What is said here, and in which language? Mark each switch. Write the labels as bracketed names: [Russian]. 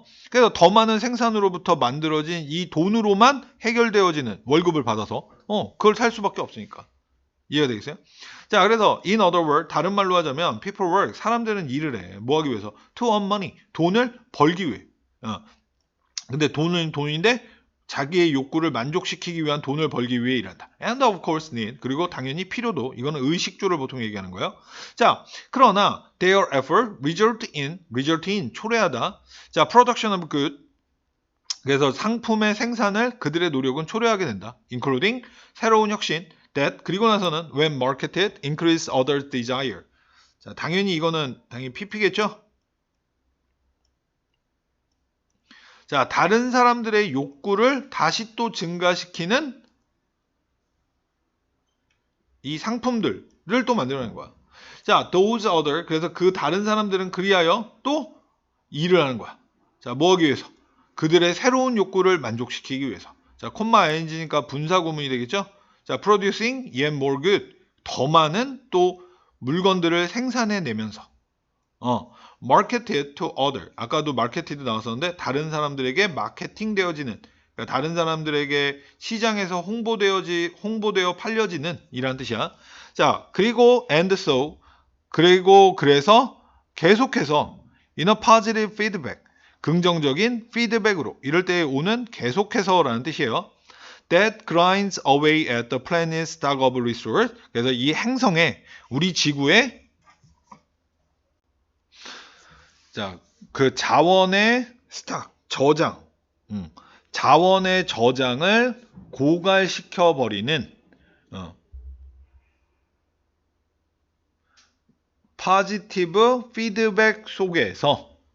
[Korean] 그래서 더 많은 생산으로부터 만들어진 이 돈으로만 해결되어지는 월급을 받아서 그걸 살 수밖에 없으니까. 이해가 되겠어요? 자, 그래서 [English] in other words, [Korean] 다른 말로 하자면 [English] people work, [Korean] 사람들은 일을 해. 뭐 하기 위해서? [English] to earn money, [Korean] 돈을 벌기 위해. 근데 돈은 돈인데 자기의 욕구를 만족시키기 위한 돈을 벌기 위해 일한다. [English] And of course need, [Korean] 그리고 당연히 필요도. 이거는 의식주를 보통 얘기하는 거예요. [English] 자, [Korean] 그러나 [English] their effort result in 초래하다. [Korean] 자, [English] production of good, [Korean] 그래서 상품의 생산을 그들의 노력은 초래하게 된다. [English] including [Korean] 새로운 혁신, [English] that, [Korean] 그리고 나서는 [English] when marketed increase others desire. [Korean] 자, 당연히 이거는 당연히 PP겠죠? 자, 다른 사람들의 욕구를 다시 또 증가시키는 이 상품들을 또 만들어내는 거야. 자, [English] those other, [Korean] 그래서 그 다른 사람들은 그리하여 또 일을 하는 거야. 자, 뭐 하기 위해서? 그들의 새로운 욕구를 만족시키기 위해서. 자, 콤마 ing니까 분사 구문이 되겠죠? [English] 자, producing yet more good. [Korean] 더 많은 또 물건들을 생산해내면서. [English] marketed to other. [Korean] 아까도 marketed 나왔었는데 다른 사람들에게 마케팅 되어지는, 그러니까 다른 사람들에게 시장에서 홍보되어 팔려지는 이란 뜻이야. 자, 그리고 and so, 그리고 그래서 계속해서 [English] in a positive feedback, [Korean] 긍정적인 피드백으로, 이럴 때 오는 계속해서라는 뜻이에요. [English] That grinds away at the planet's stock of resource. [Korean] 그래서 이 행성에, 우리 지구의 자, 그 자원의 스탁, 저장, 자원의 저장을 고갈시켜 버리는 포지티브 피드백 속에서